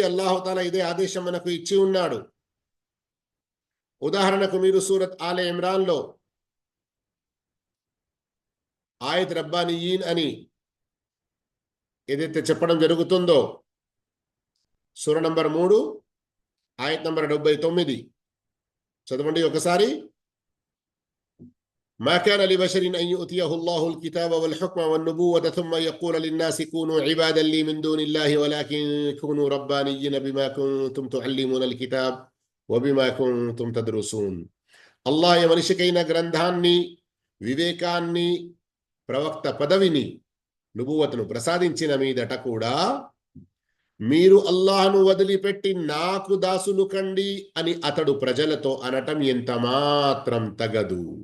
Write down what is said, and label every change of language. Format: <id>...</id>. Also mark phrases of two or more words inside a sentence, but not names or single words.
<te>అల్లాహుతాలా ఇదే ఆదేశం మనకు ఇచ్చి ఉన్నాడు. ఉదాహరణకు మీరు సూరత్ ఆలే ఇమ్రాన్లో ఆయత్ రబ్బానియీన్ అని ఏదైతే చెప్పడం జరుగుతుందో, సూర నంబర్ 3 ఆయత్ నంబర్ 79 చదవండి ఒకసారి.</te> <ar>ما كان لبشر أن يؤتيه الله الكتاب والحكم والنبوة ثم يقول للناس كونوا عبادا لي من دون الله ولكن كونوا ربانيين بما كنتم تعلمون الكتاب وبما كنتم تدرسون. الله يا</ar> <te>మనిషికైన గ్రంథాన్ని, వివేకాన్ని, ప్రవక్త పదవిని, నుబువతను ప్రసాదించిన మీదట కూడా మీరు అల్లాహ్ను వదిలిపెట్టి నాకు దాసులు కండి అని అతడు ప్రజలతో అనటం ఎంత మాత్రం తగదు.</te>